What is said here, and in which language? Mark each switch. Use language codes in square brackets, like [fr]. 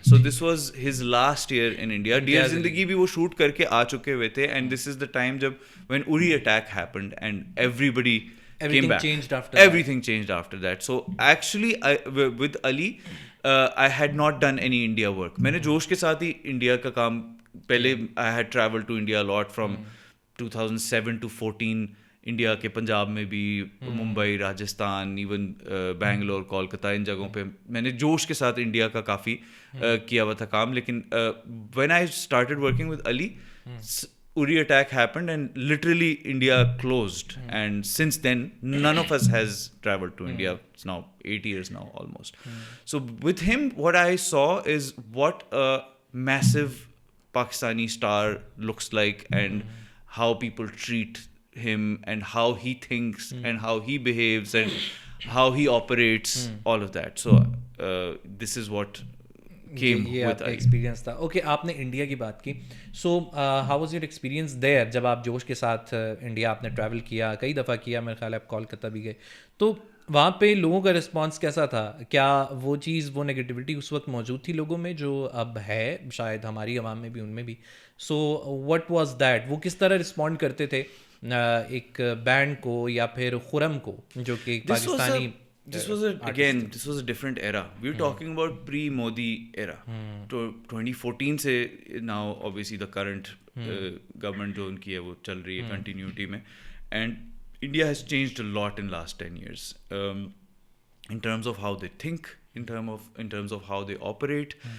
[en] So this was his last year in India. [ur] Dear زندگی بھی وہ شوٹ کر کے آ چکے ہوئے تھے, [en] And this is the time جب when Uri attack happened and every came back. Everything changed after that. So actually with Ali I had not done any India work. [ur] میں نے جوش کے ساتھ ہی انڈیا کا کام پہلے [en] I had traveled to India a lot from 2007 to 14. [ur] India کے پنجاب میں بھی, ممبئی, راجستھان, ایون بینگلور, کولکتہ, ان جگہوں پہ میں نے جوش کے ساتھ انڈیا کا کافی کیا ہوا تھا کام. [en] لیکن when I started working with Ali, Uri attack happened and literally India closed. And since then, none of us has traveled to India. It's now 8 years now almost. So with him, what I saw is what a massive Pakistani star looks like, and how people treat him, and how he thinks, and how he behaves, and how he operates, all of that. So this is what [ur] یہ آپ کا experience تھا. Okay, آپ نے India کی بات کی. [en] so how was your experience there [ur] جب آپ جوش کے ساتھ انڈیا آپ نے ٹریول کیا, کئی دفعہ کیا, میرے خیال ہے آپ کولکتہ بھی گئے, تو وہاں پہ لوگوں کا رسپانس کیسا تھا؟ کیا وہ چیز, وہ نگیٹیوٹی اس وقت موجود تھی لوگوں میں جو اب ہے شاید ہماری عوام میں بھی, ان میں بھی؟ [en] so what was that, [ur] وہ کس طرح رسپونڈ کرتے تھے ایک بینڈ کو یا پھر خرم کو جو کہ Pakistani? [en] This was a different era. We're talking about pre-Modi era. 2014 سے now obviously the current government [ur] جو ان کی ہے وہ چل رہی ہے [en] continuity میں, and India has changed a lot in last 10 years in terms of how they think, in terms of how they operate.